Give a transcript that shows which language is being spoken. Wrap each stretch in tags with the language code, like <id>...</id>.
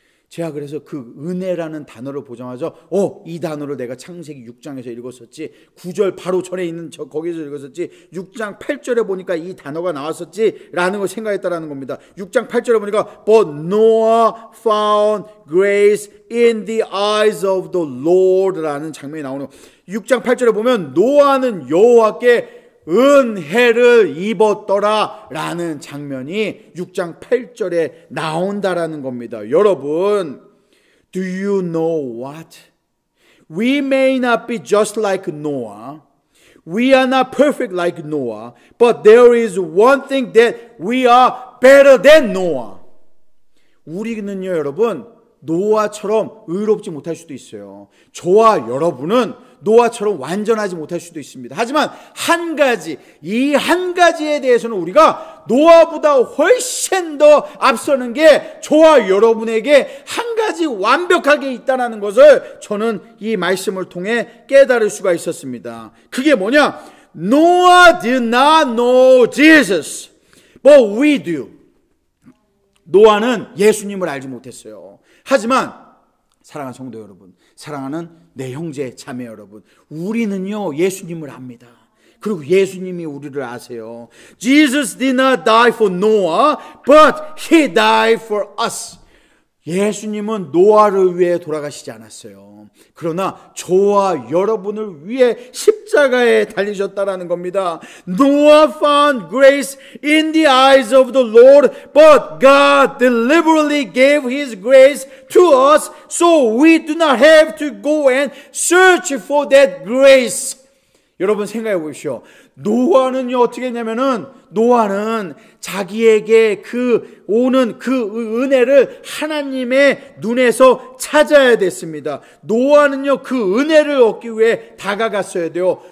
<ko>제가 그래서 그 은혜라는 단어를 보자마자 이 단어를 내가 창세기 6장에서 읽었었지, 9절 바로 전에 있는 거기서 읽었었지, 6장 8절에 보니까 이 단어가 나왔었지 라는 걸 생각했다라는 겁니다. 6장 8절에 보니까</ko> <en>But Noah found grace in the eyes of the Lord</en> <ko>라는 장면이 나오는 거. 6장 8절에 보면 노아는 여호와께 은혜를 입었더라 라는 장면이 6장 8절에 나온다라는 겁니다. 여러분,</ko> <en>do you know what? We may not be just like Noah. We are not perfect like Noah. But there is one thing that we are better than Noah.</en> <ko>우리는요, 여러분, 노아처럼 의롭지 못할 수도 있어요. 저와 여러분은 노아처럼 완전하지 못할 수도 있습니다. 하지만 이 한 가지에 대해서는 우리가 노아보다 훨씬 더 앞서는 게 저와 여러분에게 한 가지 완벽하게 있다는 것을 저는 이 말씀을 통해 깨달을 수가 있었습니다. 그게 뭐냐?</ko> <en>Noah did not know Jesus, but we do.</en> <ko>노아는 예수님을 알지 못했어요. 하지만 사랑하는 성도 여러분, 사랑하는 내 형제 자매 여러분, 우리는요 예수님을 압니다. 그리고 예수님이 우리를 아세요.</ko> <en>Jesus did not die for Noah, but He died for us.</en> <ko>예수님은 노아를 위해 돌아가시지 않았어요. 그러나 저와 여러분을 위해 십자가에 달리셨다라는 겁니다.</ko> <en>Noah found grace in the eyes of the Lord, but God deliberately gave His grace to us, so we do not have to go and search for that grace.</en> <ko>여러분 생각해 보십시오. 노아는요 어떻게 했냐면은 노아는 자기에게 오는 그 은혜를 하나님의 눈에서 찾아야 됐습니다. 노아는요 그 은혜를 얻기 위해 다가갔어야 돼요.</ko>